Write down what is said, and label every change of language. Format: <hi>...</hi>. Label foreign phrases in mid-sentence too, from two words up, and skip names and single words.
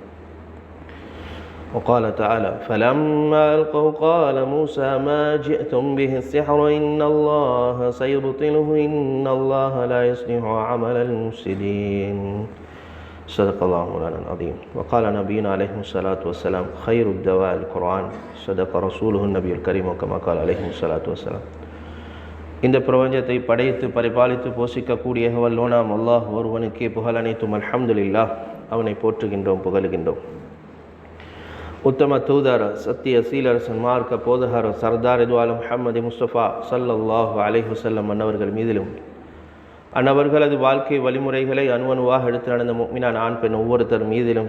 <ar>وقال تعالى فلما ألقوا قال موسى ما جئتم به السحر إن الله سيبطله إن الله لا يصلح عمل المفسدين صدق الله مولانا العظيم وقال نبينا عليه الصلاة والسلام خير الدواء القرآن صدق رسوله النبي الكريم كما قال عليه الصلاة والسلام</ar> <ta>இந்த பிரபஞ்சத்தை படைத்து பரிபாலித்து போஷிக்கக்கூடிய வல்லோனாம் அல்லாஹ் ஒருவனுக்கே புகழ் அனைத்தும்</ta> <ar>அல்ஹம்துலில்லாஹ்.</ar> <ta>அவனை போற்றுகின்றோம், புகழுகின்றோம். உத்தம தூதர், சத்திய சீலர், சன்மார்க்க போதகர், சர்தார் இதுவாலம் முஹம்மது முஸ்தபா</ta> <ar>صلى الله عليه وسلم</ar> <ta>அன்னவர்கள் மீதிலும் அன்னவர்களது வாழ்க்கை வழிமுறைகளை அணுவணுவாக எடுத்து நடந்த முஃமினான் ஆண் பெண் ஒவ்வொருத்தர் மீதிலும்</ta>